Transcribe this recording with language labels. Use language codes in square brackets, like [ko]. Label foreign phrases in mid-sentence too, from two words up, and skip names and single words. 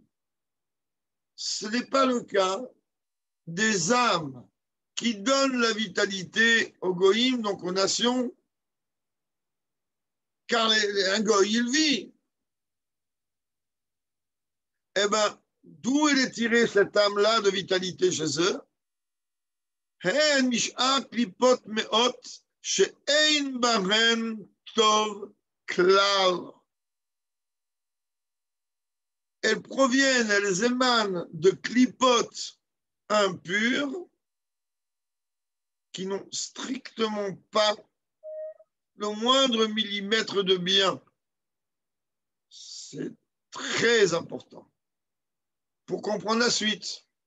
[fr] Ce n'est pas le cas des âmes qui donnent la vitalité aux goïms, donc aux nations, car un goï, il vit. Eh bien, d'où elle est tirée cette âme-là de vitalité chez eux? [he] הן משאר קליפות מאות שאין בהן טוב כלל. [fr] Elles proviennent, elles émanent de clipotes impures qui n'ont strictement pas le moindre millimètre de bien. C'est très important pour comprendre la suite.